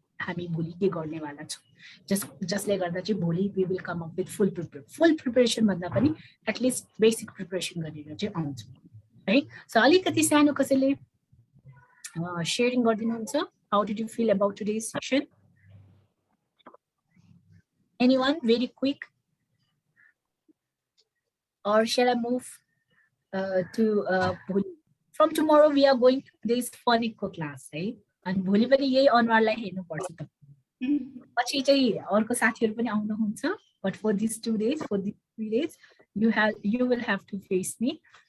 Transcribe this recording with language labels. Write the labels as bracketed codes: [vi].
[ne] हामी भोलि के गर्नेवाला छौँ जसले गर्दा चाहिँ भोलि [en] we will come up with full preparation [ne] भन्दा पनि एटलिस्ट बेसिक प्रिपरेसन गरेर चाहिँ आउँछौँ है. सो अलिकति सानो कसैले सेयरिङ गरिदिनुहुन्छ. [en] How did you feel about today's session? Anyone very quick or shall I move to भोलि? From tomorrow we are going to this phonics class है. [ne] अनि भोलि पनि यही अनुहारलाई हेर्नुपर्छ त. पछि चाहिँ अर्को साथीहरू पनि आउनुहुन्छ. [en] But for these 2 days, for these 3 days, you will have to face me.